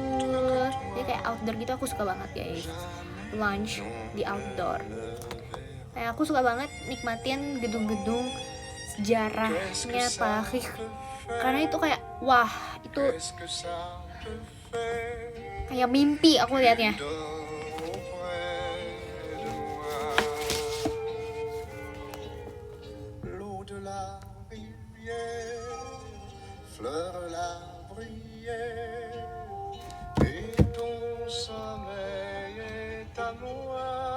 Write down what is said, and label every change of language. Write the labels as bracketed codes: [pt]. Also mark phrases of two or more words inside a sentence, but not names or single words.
[id] Jadi kayak outdoor gitu aku suka banget, guys. Lunch di outdoor. Kayak aku suka banget nikmatin gedung-gedung sejarahnya Pakih. Karena itu kayak wah, itu kayak mimpi aku liatnya. [fr] L'eau de la rivière fleure la bruyère et ton sommeil est à moi.